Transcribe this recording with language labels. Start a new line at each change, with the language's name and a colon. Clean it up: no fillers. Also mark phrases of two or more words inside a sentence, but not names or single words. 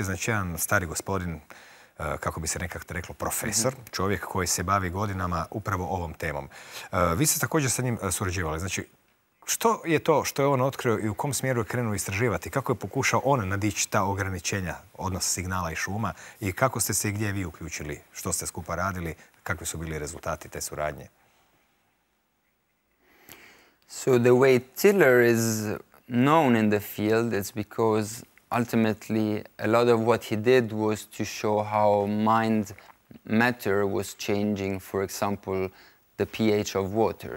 Croatian: Znači, jedan stari gospodin, kako bi se nekako reklo, profesor, čovjek koji se bavi godinama upravo ovom temom. Vi ste također sa njim surađivali. Znači, što je to što je on otkrio i u kom smjeru je krenuo istraživati? Kako je pokušao on nadići ta ograničenja, odnos signala i šuma, i kako ste se i gdje vi uključili? Što ste skupa radili? Kakvi su bili rezultati te suradnje?
English: So the way Tiller is known in the field is because ultimately a lot of what he did was to show how mind matter was changing, for example, the pH of water.